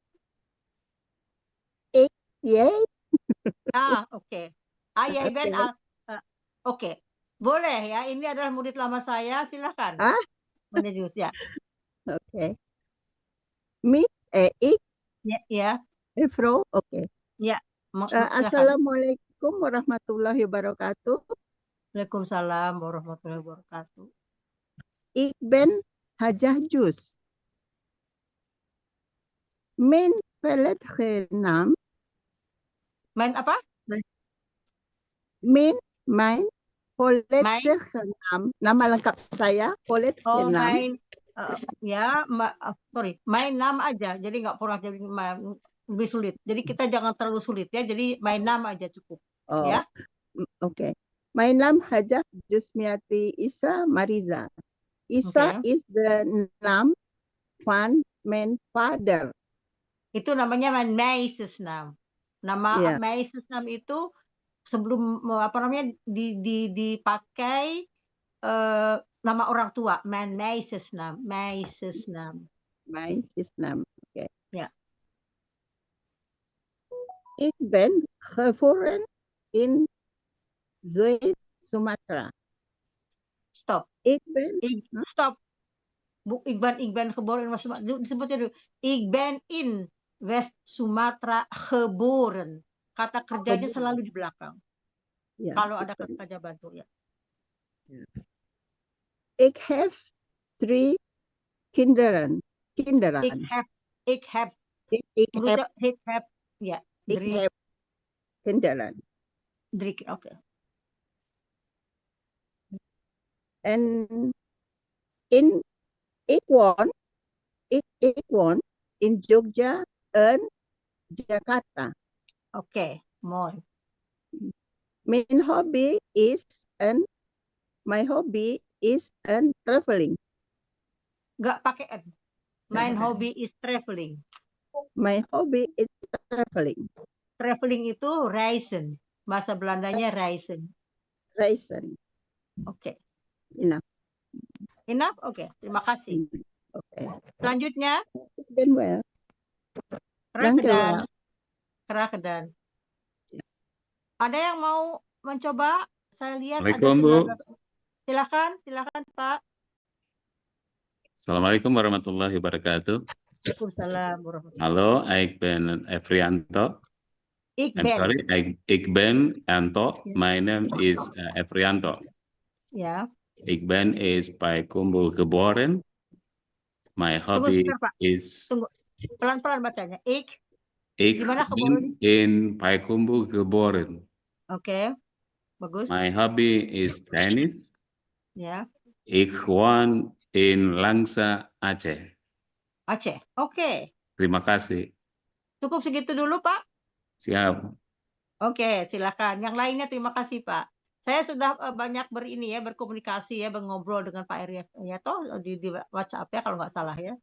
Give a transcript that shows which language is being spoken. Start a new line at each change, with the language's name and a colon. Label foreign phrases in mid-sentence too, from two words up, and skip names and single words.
Indonesian: Yay. Oke. Ya, Ben. Oke. Boleh ya, ini adalah murid lama saya, silakan. Menjus ya. Oke. Mi, ik, Ya. Efro, oke. Ya.
Arabic: السلام عليكم ورحمة الله وبركاته. وعليكم السلام ورحمة الله وبركاته.
Dutch: Ik ben Hajah Jus. Mijn volledige naam.
Indonesian: Main apa?
Dutch: Mijn volledige naam.
Indonesian: Nama lengkap saya,
Dutch: volledige naam.
Indonesian: Sorry, main nama aja. Jadi nggak pernah jadi lebih sulit. Jadi kita jangan terlalu sulit ya. Jadi main nama aja cukup. Ya. Oke.
Dutch: Mijn naam Hajah Jusmiati Isa Mariza.
English: Isa is the name
Dutch: van mijn vader.
Indonesian: Itu namanya
Dutch: mijn meisjesnaam.
Indonesian: Nama meisjesnaam itu sebelum dipakai nama orang tua.
Dutch: Mijn meisjesnaam.
Indonesian: Oke. Ya.
Dutch: Ik ben geboren in Zuid, Sumatera. Stop. Stop. Ik ben geboren in Sumatera.
Indonesian: Disebutnya dulu.
Dutch: Ik ben in West Sumatera geboren.
Indonesian: Kata kerjanya selalu di belakang. Ya, kalau ada kata kerja bantu ya.
Dutch: Ik heb 3 kinderen. Ik heb ya. 3 kinderen.
Indonesian: 3, oke.
Dutch: En ik woon in Jogja en Jakarta.
Indonesian: Oke, mooi.
English: My hobby is traveling.
Indonesian: Nggak pakai n.
English: My hobby is traveling. My hobby is traveling.
Indonesian: Traveling itu reizen. Bahasa Belandanya reizen. Oke. Enough? Oke, terima kasih. Oke. Selanjutnya. Dan well. Kerakedan. Ada yang mau mencoba? Saya lihat ada Bu. Silakan Pak.
Arabic: السلام عليكم ورحمة الله وبركاته. وعليكم السلام ورحمة الله وبركاته.
Dutch: Halo, ik ben Efrianto. Ik ben Anto.
English: My name is Efrianto.
Indonesian: Ya.
Dutch: Ik ben is Payakumbuh geboren.
English: My hobby is...
Indonesian: Tunggu. Pelan-pelan bacanya.
Dutch: Ik ben in Payakumbuh geboren.
Indonesian: Oke. Bagus.
English: My hobby is tennis.
Indonesian: Ya.
Dutch: Ik woon in Langsa, Aceh.
Indonesian: Aceh. Oke. Terima kasih. Cukup segitu dulu, Pak? Siap. Oke, silakan. Yang lainnya terima kasih, Pak. Saya sudah banyak berkomunikasi ngobrol dengan Pak Erianto di WhatsApp ya kalau nggak salah ya.